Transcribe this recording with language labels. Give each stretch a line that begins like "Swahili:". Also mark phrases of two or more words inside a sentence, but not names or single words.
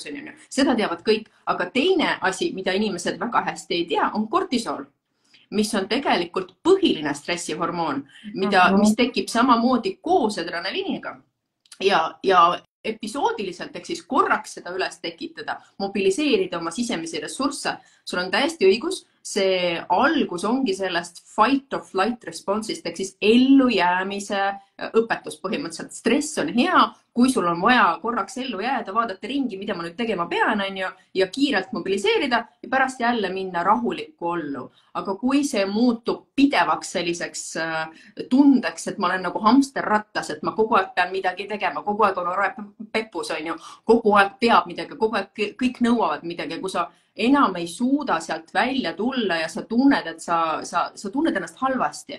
Estonian: Seda teavad kõik, aga teine asi, mida inimesed väga hästi ei tea, on kortisool, mis on tegelikult põhiline stressihormoon, mis tekib samamoodi koos adrenaliiniga. Ja episoodiliselt, ehk siis korraks seda üles tekitada, mobiliseerida oma sisemisi ressursse. Sul on täiesti õigus, see algus ongi sellest
English: fight or flight response'ist
Estonian: ehk siis ellujäämise õpetus põhimõtteliselt. Stress on hea, kui sul on vaja korraks ellu jääda, vaadata ringi, mida ma nüüd tegema pean, ja kiirelt mobiliseerida ja pärast jälle minna rahulikku ollu. Aga kui see muutub pidevaks selliseks tundeks, et ma olen nagu hamsterrattas, et ma kogu aeg pean midagi tegema, kogu aeg on peppus, kogu aeg peab midagi, kogu aeg kõik nõuavad midagi, kui sa enam ei suuda sealt välja tulla ja sa tunned, et sa tunned ennast halvasti.